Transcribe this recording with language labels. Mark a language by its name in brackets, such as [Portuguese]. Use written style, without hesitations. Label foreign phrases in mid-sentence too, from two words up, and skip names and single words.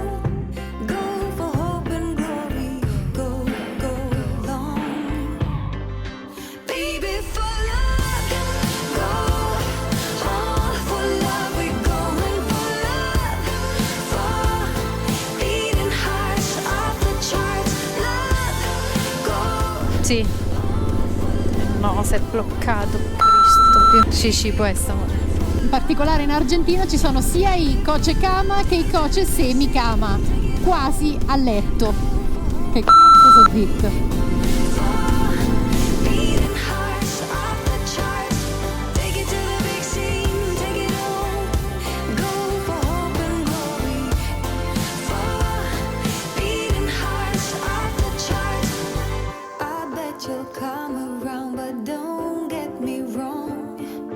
[English] Go for hope and glory. Go, go long. Baby, for love, go all for love. We're going for love, for beating hearts off the charts. Love, go. [Italian] Sì. No, si è bloccato. Cristo. Sì, può essere. in particolare in Argentina ci sono sia i [Spanish] coche cama [Italian] che i [Spanish] coche semi cama, [Italian] quasi a letto. Che cazzo so detto? [English] Beating hearts off the charts. Take it to the big scene, take it all. Go for hope and glory. For beating hearts off the charts. I bet you'll come around, but don't get me wrong.